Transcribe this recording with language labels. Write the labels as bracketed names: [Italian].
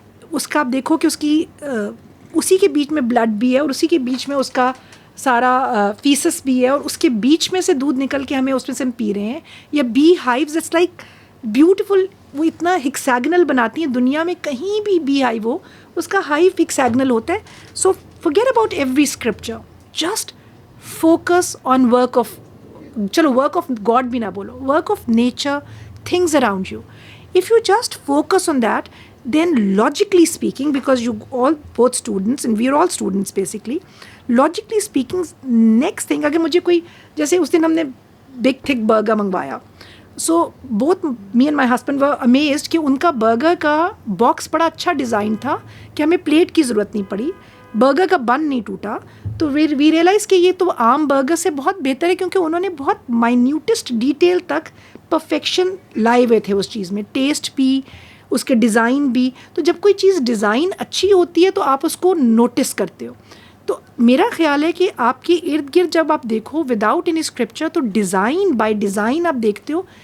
[Urdu] اس کا آپ دیکھو کہ اس کی اسی کے بیچ میں بلڈ بھی ہے, اور اسی کے بیچ میں اس کا سارا فیسس بھی ہے, اور اس کے بیچ میں سے دودھ نکل کے ہمیں اس میں سے ہم پی رہے ہیں. [English] یا bee hives, it's like beautiful, [Urdu] وہ اتنا ہیکسیگنل بناتی ہیں, دنیا میں کہیں بھی بی ہائیو ہو اس کا ہائیو ہیکسیگنل ہوتا ہے. [English] so forget about every scripture, just focus on work of, [Urdu] چلو [English] work of God [Urdu] بھی نہ بولو, [English] work of nature, things around you. If you just focus on that, then logically speaking, because you all both students and we are all students basically, logically speaking next thing, [Urdu] اگر مجھے کوئی, جیسے اس دن ہم نے [English] big thick burger [Urdu] منگوایا, [English] so both me and my husband were amazed [Urdu] کہ ان کا burger کا باکس بڑا اچھا ڈیزائن تھا کہ ہمیں پلیٹ کی ضرورت نہیں پڑی, برگر کا بن نہیں ٹوٹا. [English] تو we realize [Urdu] کہ یہ تو عام برگر سے بہت بہتر ہے, کیونکہ انہوں نے بہت مائنیوٹسٹ ڈیٹیل تک پرفیکشن لائے ہوئے تھے اس چیز میں, ٹیسٹ بھی, اس کے ڈیزائن بھی. تو جب کوئی چیز ڈیزائن اچھی ہوتی ہے تو آپ اس کو نوٹس کرتے ہو. تو میرا خیال ہے کہ آپ کے ارد گرد جب آپ دیکھو [English] without any scripture, [Urdu] تو ڈیزائن بائی ڈیزائن آپ دیکھتے ہو.